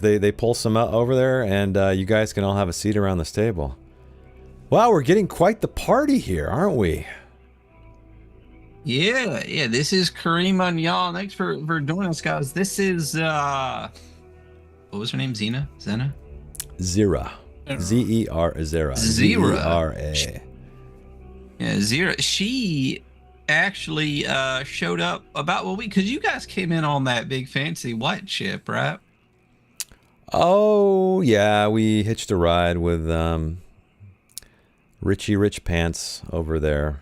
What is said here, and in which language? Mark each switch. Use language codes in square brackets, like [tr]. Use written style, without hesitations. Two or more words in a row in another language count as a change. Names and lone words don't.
[en] They pull some out over there, and you guys can all have a seat around this table. Wow, we're getting quite the party here, aren't we? Yeah. This is Karima and Jan. Thanks for joining us, guys. This is what was her name? Zena? Zira. Z-E-R, Zira. Zira. Z-E-R-A. Yeah, Zira. She actually showed up about a week because you guys came in on that big fancy white ship, right? Oh, yeah, we hitched a ride with Richie Rich Pants over there.